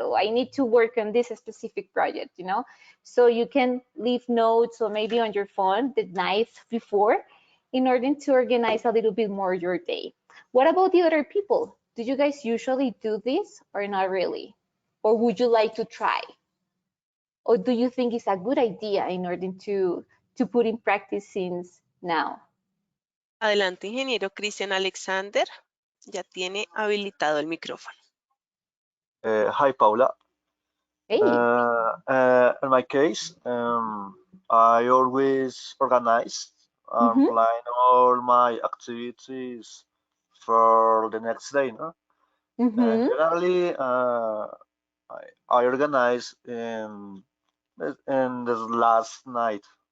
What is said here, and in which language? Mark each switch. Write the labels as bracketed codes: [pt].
[en] Or I need to work on this specific project, So you can leave notes or maybe on your phone the night before in order to organize a little bit more your day. What about the other people? Do you guys usually do this or not really? Or would you like to try? Or do you think it's a good idea in order to put in practice since now? [es] Adelante, ingeniero Cristian Alexander. Ya tiene habilitado el micrófono. [en] Hi, Paula. Hey. In my case, I always organize and Mm-hmm. plan all my activities for the next day. No? Mm-hmm. Generally, I organize in the last night.